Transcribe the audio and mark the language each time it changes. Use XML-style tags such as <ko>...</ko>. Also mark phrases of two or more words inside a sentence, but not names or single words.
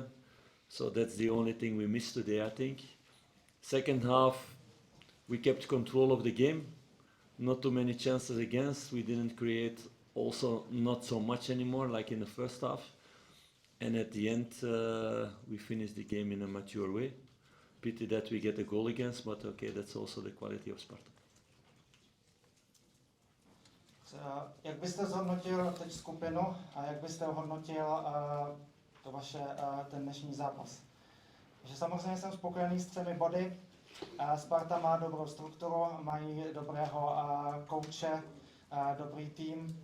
<en>So that's the only thing we missed today, I think. Second half, we kept control of the game. Not too many chances against. We didn't create also not so much anymore like in the first half. And at the end, we finished the game in a mature way. Pity that we get a goal against, but okay, that's also the quality of Sparta.</en> <cs>Jak byste zhodnotil teď skupinu a jak byste ohodnotil to vaše, ten dnešní zápas? Že samozřejmě jsem spokojený s 3 body. Sparta má dobrou strukturu, mají dobrého kouče, dobrý tým.</cs>